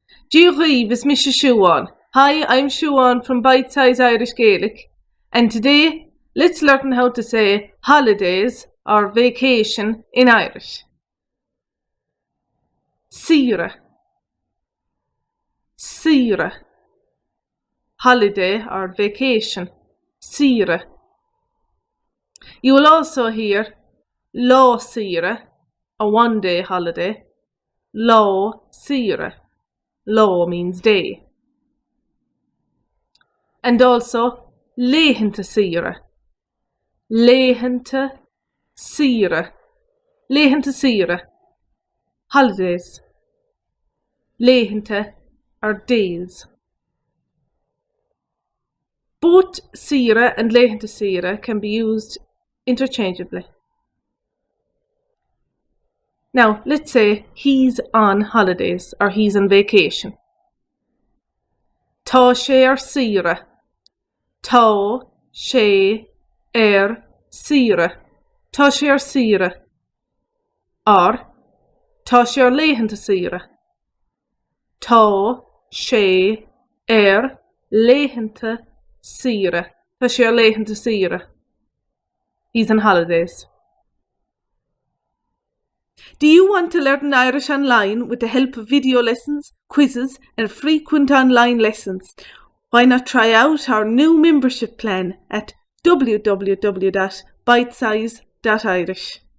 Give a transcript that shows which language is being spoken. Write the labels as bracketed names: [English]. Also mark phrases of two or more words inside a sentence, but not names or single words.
[Irish] Díoghaibh is Mr. Siobhan. [English] Hi, I'm Siobhan from Bite Size Irish Gaelic, and today let's learn how to say holidays or vacation in Irish. [Irish] Saoire, saoire. [English] Holiday or vacation, saoire. You will also hear [Irish] lá saoire, [English] a one-day holiday. [Irish] Lá saoire. Lá [English] means day. And also [Irish] léitheanta saoire. Léitheanta saoire. Léitheanta saoire. Holidays. [English] Léitheanta are days. Both saoire and [Irish] léitheanta saoire [English] can be used interchangeably. Now, let's say he's on holidays or he's on vacation. [Irish] Tá sé ar saoire. Tá sé ar saoire. Tá sé ar saoire. Or tá sé ar léitheanta saoire. Tá sé ar léitheanta saoire. Tá sé ar léitheanta saoire. [English] He's on holidays. Do you want to learn Irish online with the help of video lessons, quizzes, and frequent online lessons? Why not try out our new membership plan at www.bitesize.irish.